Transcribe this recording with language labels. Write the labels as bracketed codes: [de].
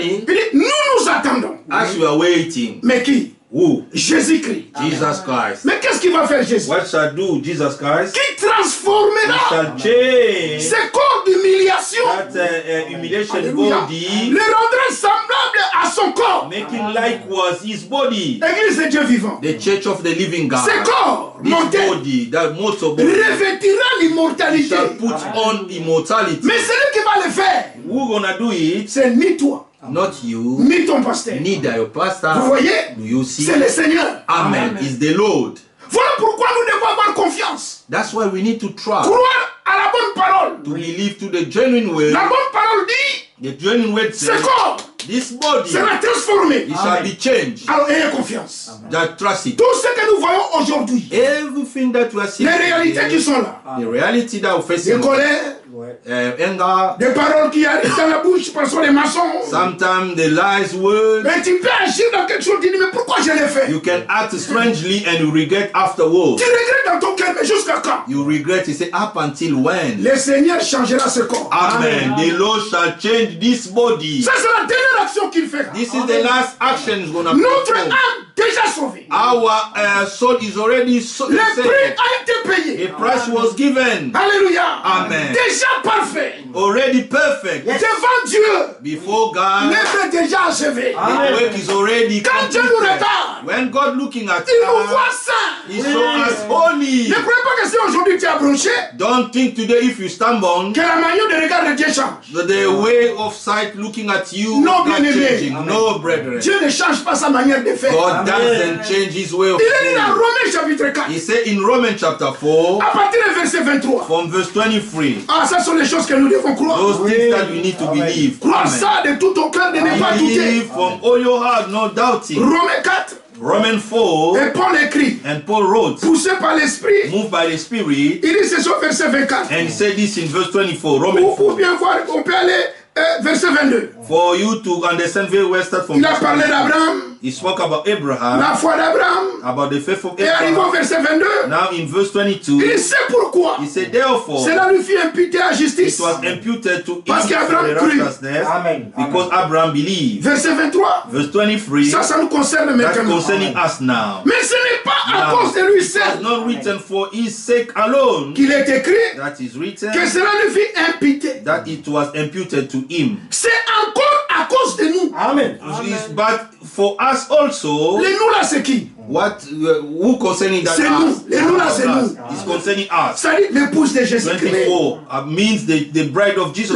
[fr] il dit, nous attendons. [en] as you are waiting, [fr] Mais qui? [en] who? [fr] Jésus-Christ. [en] Jesus Christ. [fr] Mais qu'est-ce qu'il va faire Jésus? [en] What shall do Jesus Christ? [fr] Qui [en] He [fr] transformera [en] shall change [fr] ce corps d'humiliation, [en] that humiliation [fr] Alléluia, [en] body, [fr] le rendra semblable à son corps. [en] making likewise his body, [fr] L'église de Dieu vivant. [en] the church of the living God. [fr] Ce corps [en] This [fr] mortel [en] body, that mortal body, [fr] revêtira l'immortalité. [en] shall put on immortality. [fr] Mais celui qui va le faire, [en] Who gonna do it? [fr] c'est ni toi, [en] Not you, [fr] ni ton pasteur. [en] neither your [fr] Vous [en] pastor. [fr] voyez? [en] Do you see? [fr] C'est le Seigneur. [en] Amen. Is the Lord. [fr] Voilà pourquoi nous devons avoir confiance. [en] That's why we need to trust, [fr] Croire à la bonne parole. [en] to believe to the genuine word. [fr] La bonne parole dit, [en] The genuine word [fr] ce [en] says, [fr] corps [en] this body, [fr] sera transformé. [en] it shall be changed. [fr] Alors ayez confiance. [en] That trust it. [fr] Tout ce que nous voyons aujourd'hui, [en] Everything that we are seeing, [fr] les réalités qui sont là, [en] the reality that we're [fr] des [en] facing, [fr] colères, [en] anger, [fr] des paroles qui arrivent dans la bouche parce qu'on est maçons. [en] sometimes the lies word. [fr] Mais tu peux agir dans quelque chose, tu dis, mais pourquoi je l'ai fait? [en] You can act strangely and you regret afterwards. [fr] Tu regrettes dans ton cœur, mais jusqu'à quand? [en] You regret, you say, up until when? [fr] Le Seigneur changera ce corps. [en] Amen. The Lord shall change this body. [fr] Ça, c'est la dernière action qu'il fera. [en] This is the last action is going to [fr] Notre [en] perform. [fr] âme déjà sauvée. [en] Our soul is already [fr] Le prix [en] saved. [fr] a été payé. [en] A price was given. [fr] Alléluia. [en] Amen. [fr] Déjà parfait. [en] Already perfect. [fr] Devant Dieu. [en] Before God, [fr] L'œuvre est déjà achevée. [en] the work is already [fr] Quand Dieu nous [en] completed. [fr] regarde, [en] When God looking at [fr] il nous voit [en] us, [fr] saint. [en] He saw us holy. [fr] Ne croyez pas que si aujourd'hui tu as bronché, [en] Don't think today if you stumble, [fr] que la manière de regarder de Dieu change. [en] the way of sight looking at you No, not [fr] bien-aimé. [en] changing. No, brethren. [fr] Dieu ne change pas sa manière de faire. [en] God doesn't change His way of [fr] Il est dit dans [en] doing. [fr] Romains chapitre 4, [en] He said in Romans chapter 4, [fr] à partir du verset 23. [en] from verse 23, [fr] Ah, ça sont les choses que nous devons croire. [en] those things that you need to believe. [fr] Croire [en] Amen. [fr] ça de tout ton cœur, de ne pas douter. [en] Believe from all your heart, no doubting. [fr] Romains 4, [en] Romans 4, [fr] Et Paul écrit, [en] and Paul wrote, [fr] poussé par l'esprit, [en] moved by the Spirit, [fr] il dit c'est au verset 24. [en] and he said this in verse 24, Romans [fr] Pour [en] 4. [fr] bien voir, on peut aller verset 22. [en] For you to understand very well, start from [fr] Il a [en] verse [fr] parlé [en] 22. [fr] d'Abraham, [en] He spoke about Abraham, [fr] la foi d'Abraham, [en] about the faith of [fr] et arrivé au [en] Abraham. [fr] verset 22, [en] Now in verse 22, [fr] il sait pourquoi. [en] he said, therefore, [fr] Cela lui fut imputé à [en] it [fr] justice. [en] was imputed to him [fr] Parce [en] for [fr] qu'Abraham [en] the [fr] crut. [en] righteousness, Amen. because Abraham believed. [fr] Verset 23, [en] Verse 23, [fr] ça nous concerne [en] that's [fr] maintenant. [en] concerning us now. [fr] Mais ce n'est pas à [en] Now, [fr] cause de lui [en] it was [fr] seul [en] not written for his sake alone [fr] qu'il est écrit [en] that is written, [fr] que cela lui fut imputé. [en] that it was imputed to him. [fr] C'est encore à cause de nous. [en] Amen. But for us also, [fr] Les nous là, c'est qui? [en] who concerning that [fr] C'est nous. [en] us? [fr] Les nous là, c'est nous. [en] It's concerning us. [fr] Ça dit l'épouse de Jésus-Christ. [en] 24 means the bride of Jesus